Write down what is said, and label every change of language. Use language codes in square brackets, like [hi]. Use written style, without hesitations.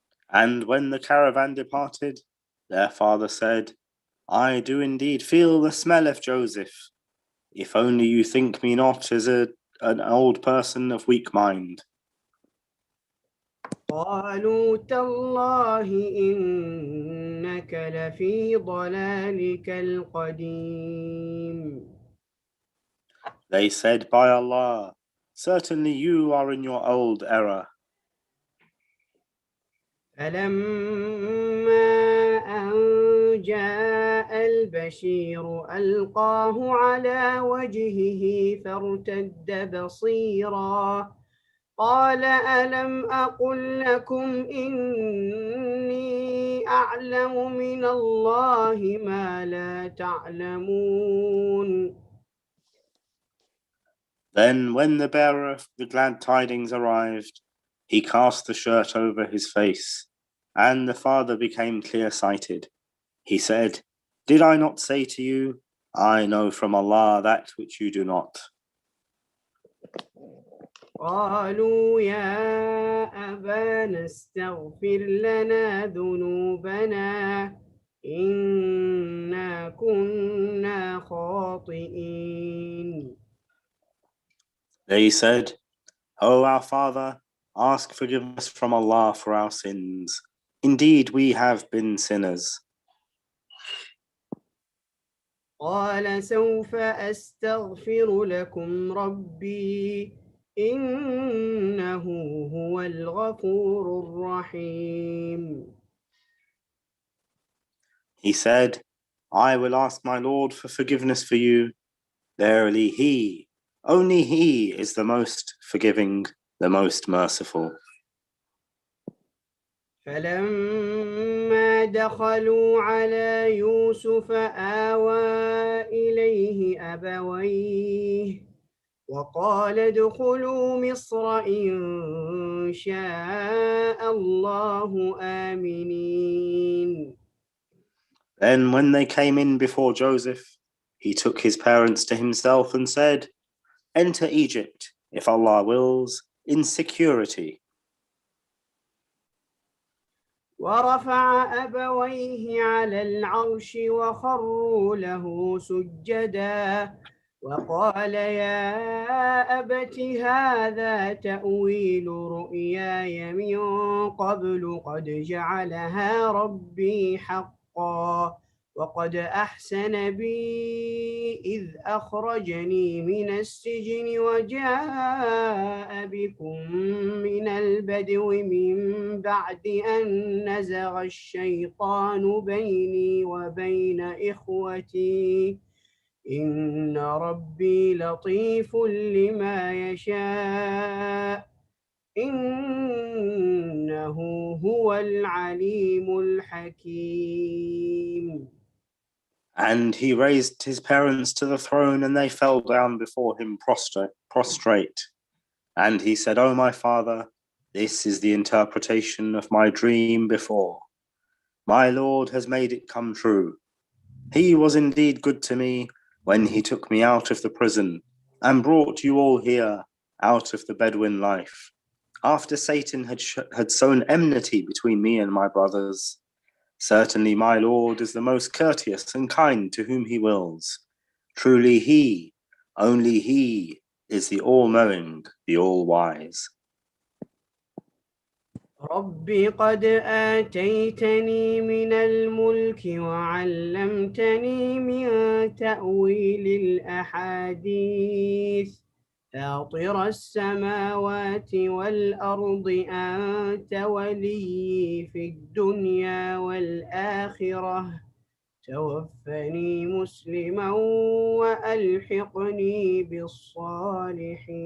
[en] And when the caravan departed, their father said, I do indeed feel the smell of Joseph. If only you think me not as an old person of weak mind. [ar] قالوا تالله إنك لفي ضلالك القديم. [en] They said, by Allah, certainly you are in your old error. [ar] فلما أن جاء البشير ألقاه على وجهه فارتد بصيرا قال ألم أقل لكم إني أعلم من الله ما لا تعلمون. [en] Then when the bearer of the glad tidings arrived, he cast the shirt over his face, and the father became clear-sighted. He said, did I not say to you, I know from Allah that which you do not? [ar] قالوا يا أبانا استغفر لنا ذنوبنا إنا كنا خاطئين. [en] They said, O our father, ask forgiveness from Allah for our sins. Indeed, we have been sinners. [ar] قال سوف أستغفر لكم ربي إنه هو الغفور الرحيم. [en] He said, I will ask my Lord for forgiveness for you. Verily he, only he is the most forgiving, the most merciful. [ar] فلما دخلوا على يوسف آوى إليه أبويه وقال ادخلوا مصر إن شاء الله آمنين. [en] Then when they came in before Joseph, he took his parents to himself and said, enter Egypt, if Allah wills, in security. [ar] ورفع أبويه على العرش وخروا له سجدا وقال يا أبت هذا تأويل رؤياي من قبل قد جعلها ربي حقا وقد أحسن بي إذ أخرجني من السجن وجاء بكم من البدو من بعد أن نزغ الشيطان بيني وبين إخوتي إن ربي لطيف لما يشاء إنه هو العليم الحكيم. [en] And he raised his parents to the throne, and they fell down before him prostrate. And he said, O my father, this is the interpretation of my dream before. My Lord has made it come true. He was indeed good to me when he took me out of the prison and brought you all here out of the Bedouin life, after Satan had sown enmity between me and my brothers. Certainly my Lord is the most courteous and kind to whom he wills. Truly he, only he, is the all-knowing, the all-wise. [ar] رب قد آتيتني من الملك وعلمتني من تأويل الأحاديث فاطر السماوات والأرض أنت ولي في الدنيا والآخرة توفني مسلما وألحقني بالصالحين.